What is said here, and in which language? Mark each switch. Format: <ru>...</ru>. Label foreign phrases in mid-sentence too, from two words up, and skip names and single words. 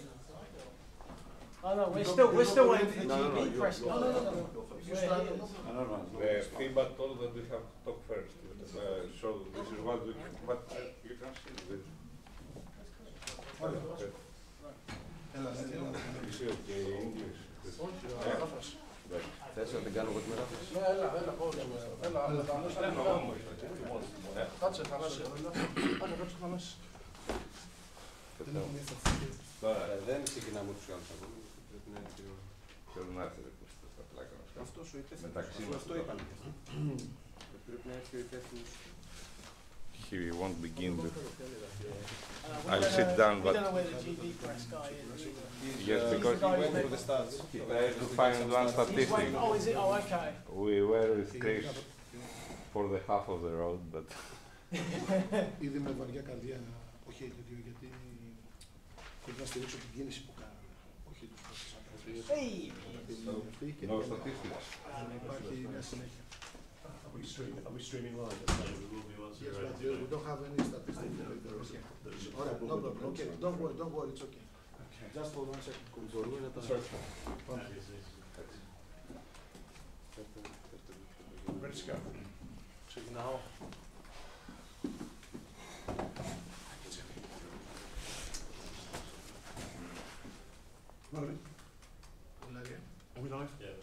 <en>Oh no, we're still waiting for the GB press guy. You start. FIBA told that we have to talk first. So this is what we can, but you can see this. You see, okay, English.</en> <el>Θες να την κάνω εγώ τη μετάφραση? Ναι, έλα, κάτσε, Θανάση. Κάτσε, Θανάση. Τώρα δεν ξεκινάμε τους άλλους ακόμα. Πρέπει να είναι Θέλω να έρθει στα πλάκα μας. αυτός ο υπεύθυνος. Μεταξύ μας. Αυτό είπαμε. Πρέπει να έρθει ο υπεύθυνος.</el> <en>He won't begin with. I'll sit down, We but don't know where the GB press guy is. yes, because he went for the stats. to find one He's statistic. waiting. Oh, is it? Oh, okay. We were with Chris for the half of the road, but</en> <el>Ήδη με βαριά καρδιά, όχι γιατί πρέπει να στηρίξω την κίνηση που κάναμε. Όχι τους πρώτους ανθρώπους.</el> <en>Hey. no statistics.</en> <el>Να υπάρχει μια συνέχεια.</el> <en>Are we streaming live? Yes, but we don't have any statistics. Alright, no problem. Okay, don't worry, it's okay. Just for 1 second.</en> <el>Μπορούμε να τα...</el> <en>Ready to go.</en> <el>Ξεκινάω.</el> <en>Are we live? Yeah.</en>